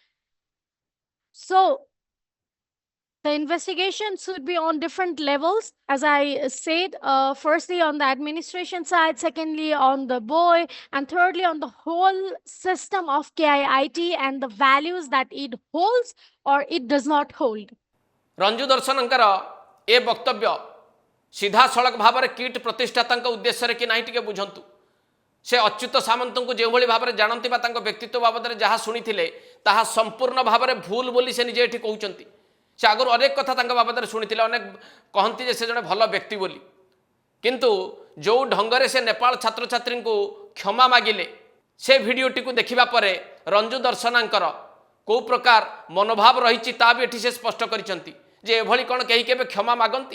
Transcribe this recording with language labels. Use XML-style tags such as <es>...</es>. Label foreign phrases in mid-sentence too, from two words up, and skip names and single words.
<en>So the investigation should be on different levels, as I said. Firstly, on the administration side, secondly, on the boy, and thirdly, on the whole system of KIIT and the values that it holds or it does not hold.</en> <or>रंजू दर्शनଙ୍କର ए वक्तव्य सीधासଳଖ ଭାବରେ କିଟ୍ ପ୍ରତିଷ୍ଠାତାଙ୍କ ଉଦ୍ଦେଶ୍ୟରେ କି ନାହିଁ ଟିକେ ବୁଝନ୍ତୁ। ସେ ଅଚ୍ୟୁତ ସାମନ୍ତଙ୍କୁ ଯେଉଁଭଳି ଭାବରେ ଜାଣନ୍ତି ବା ତାଙ୍କ ବ୍ୟକ୍ତିତ୍ୱ ବାବଦରେ ଯାହା ଶୁଣିଥିଲେ ତାହା ସମ୍ପୂର୍ଣ୍ଣ ଭାବରେ ଭୁଲ ବୋଲି ସେ ନିଜେ ଏଠି କହୁଛନ୍ତି। ସେ ଆଗରୁ ଅନେକ କଥା ତାଙ୍କ ବାବଦରେ ଶୁଣିଥିଲେ, ଅନେକ କହନ୍ତି ଯେ ସେ ଜଣେ ଭଲ ବ୍ୟକ୍ତି ବୋଲି। କିନ୍ତୁ ଯେଉଁ ଢଙ୍ଗରେ ସେ ନେପାଳ ଛାତ୍ରଛାତ୍ରୀଙ୍କୁ କ୍ଷମା ମାଗିଲେ, ସେ ଭିଡ଼ିଓଟିକୁ ଦେଖିବା ପରେ ରଞ୍ଜୁ ଦର୍ଶନାଙ୍କର କେଉଁ ପ୍ରକାର ମନୋଭାବ ରହିଛି ତା ବି ଏଠି ସେ ସ୍ପଷ୍ଟ କରିଛନ୍ତି ଯେ ଏଭଳି କ'ଣ କେହି କେବେ କ୍ଷମା ମାଗନ୍ତି?</or>